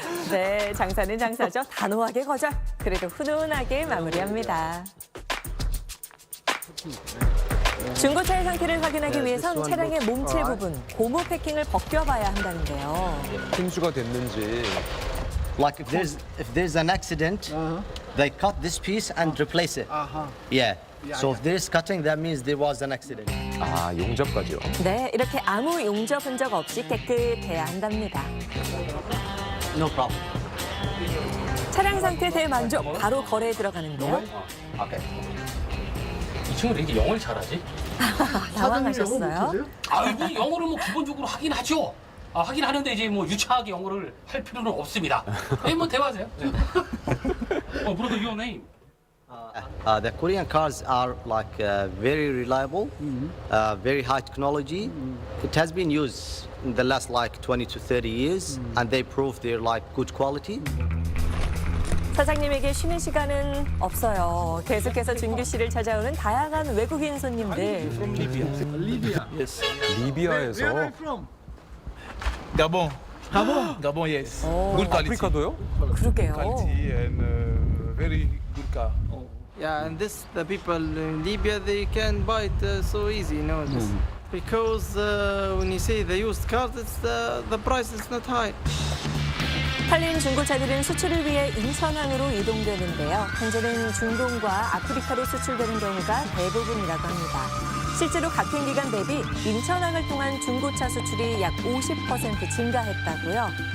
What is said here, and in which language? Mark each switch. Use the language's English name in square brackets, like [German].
[Korean] 네, 장사는 장사죠. 단호하게 거절. 그래도 훈훈하게 마무리합니다. 중고차의 상태를 확인하기 위해선 차량의 몸칠 부분, 고무 패킹을 벗겨봐야 한다는데요. 힘수가 됐는지. [English] Like if there's an accident, they cut this piece and replace it. Yeah. So if there's cutting, that means there was an accident. [Korean] 아, 용접까지요. 네, 이렇게 아무 용접 흔적 없이 깨끗해야 한답니다. [English] No problem. [Korean] 차량 상태 대만족, 바로 거래에 들어가는데요. 이 친구도 이제 영어를 잘하지? 당황하셨어요? 아이고 영어를 뭐 기본적으로 하긴 하죠. 하긴 하는데 이제 뭐 유창하게 영어를 할 필요는 없습니다. 뭐 대화하세요. [English] 브로더 your name. The Korean cars are like very reliable, very high technology. It has been used in the last like 20 to 30 years, and they prove they're like good quality. [Korean] 사장님에게 쉬는 시간은 없어요. 계속해서 준규 씨를 찾아오는 다양한 외국인 손님들. 리비아에서. [English] Gabon. Gabon, yes. Good quality. [Korean] 아프리카도요? 그러게요. [English] Quality and very good car. Yeah, and this the people in Libya they can buy it so easy, you know, just because when you say the used cars, it's the price is not high. [Korean] 팔린 중고차들은 수출을 위해 인천항으로 이동되는데요. 현재는 중동과 아프리카로 수출되는 경우가 대부분이라고 합니다. 실제로 같은 기간 대비 인천항을 통한 중고차 수출이 약 50% 증가했다고요.